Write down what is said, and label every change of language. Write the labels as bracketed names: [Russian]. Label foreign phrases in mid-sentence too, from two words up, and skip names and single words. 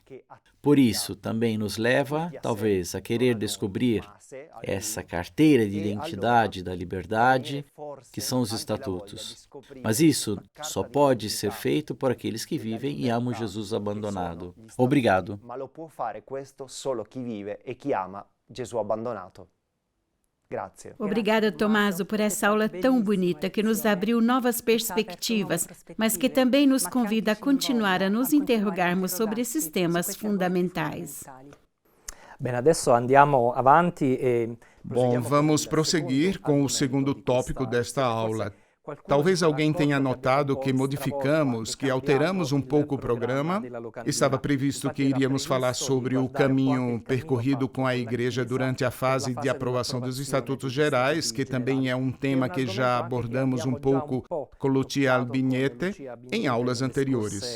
[Portuguese] Por isso, também nos leva, talvez, a querer descobrir essa carteira de identidade da liberdade, que são os estatutos. Mas isso só pode ser feito por aqueles que vivem e amam Jesus abandonado. Obrigado. [Italian] Ma lo può fare questo solo chi vive e chi ama Gesù abbandonato. Grazie. [Portuguese] Obrigada, Tomaso, por essa aula tão bonita que nos abriu novas perspectivas, mas que também nos convida a continuar a nos interrogarmos sobre esses temas fundamentais. [Italian] Bene, adesso andiamo avanti e [Portuguese] Bom, vamos prosseguir com o segundo tópico desta aula. Talvez alguém tenha notado que modificamos, que alteramos um pouco o programa. Estava previsto que iríamos falar sobre o caminho percorrido com a Igreja durante a fase de aprovação dos Estatutos Gerais, que também é um tema que já abordamos um pouco com Lucia Albignete em aulas anteriores.